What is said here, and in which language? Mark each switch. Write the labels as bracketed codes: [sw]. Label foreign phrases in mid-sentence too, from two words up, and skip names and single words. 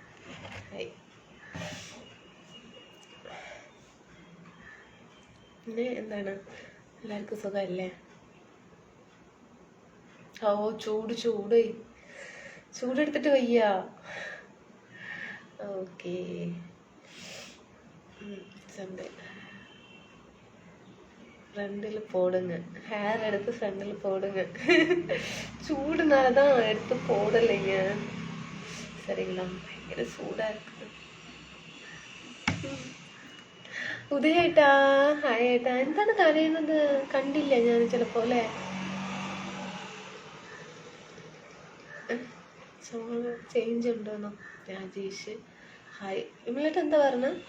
[ml] പിന്നെ എന്താണ്, എല്ലാവർക്കും സുഖമല്ലേ? ഓ ചൂടെടുത്തിട്ട് വയ്യ. [ta] ഓക്കെ ஃப்ரண்டில் போடுங்க. ஹேர் எடுத்து ஃப்ரண்டில் போடுங்க. சூடுனால தான் எடுத்து போடலைங்க. சரிங்களா? பயங்கர சூடாக இருக்குது. [ml] ഉദയേട്ടാ ഹായ് ഏട്ടാ. എന്താണ് കരയുന്നത്? കണ്ടില്ല ഞാൻ ചിലപ്പോലെ. ചേഞ്ച് ഉണ്ടോന്നോ? രാജേഷ് ഹായ്. വിമലേട്ട എന്താ പറഞ്ഞ?